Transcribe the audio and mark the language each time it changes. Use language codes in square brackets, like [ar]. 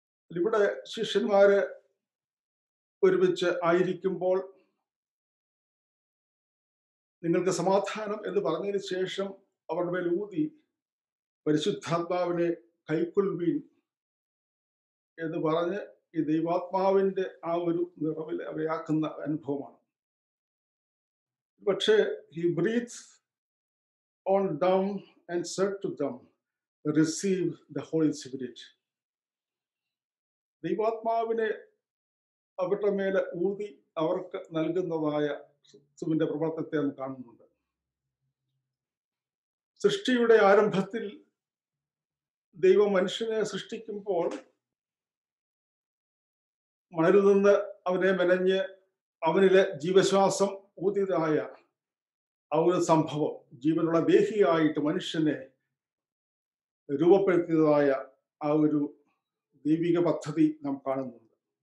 [ml] ഇവിടെ ശിഷ്യന്മാര് ഒരുമിച്ച് ആയിരിക്കുമ്പോൾ നിങ്ങൾക്ക് സമാധാനം എന്ന് പറഞ്ഞതിന് ശേഷം അവരുടെ മേൽ ഊതി പരിശുദ്ധാത്മാവിനെ കൈക്കൊള്ളുവീൻ എന്ന് പറഞ്ഞ് ഈ ദൈവാത്മാവിന്റെ ആ ഒരു നിറവിൽ അവരെയാക്കുന്ന അനുഭവമാണ്. പക്ഷേ [en] he breathed on them and said to them, receive the Holy Spirit. [ml] ദൈവാത്മാവിനെ അവരുടെ മേലെ ഊതി അവർക്ക് നൽകുന്നതായ ക്രിസ്തുവിന്റെ പ്രവർത്തനത്തെ നാം കാണുന്നുണ്ട്. സൃഷ്ടിയുടെ ആരംഭത്തിൽ ദൈവം മനുഷ്യനെ സൃഷ്ടിക്കുമ്പോൾ മണലിൽ നിന്ന് അവനെ മെനഞ്ഞ് അവനിലെ ജീവശ്വാസം ഊതിയതായ ആ ഒരു സംഭവം, ജീവനുള്ള ദേഹിയായിട്ട് മനുഷ്യനെ രൂപപ്പെടുത്തിയതായ ആ ഒരു ദൈവിക പദ്ധതി നാം കാണുന്നുണ്ട്.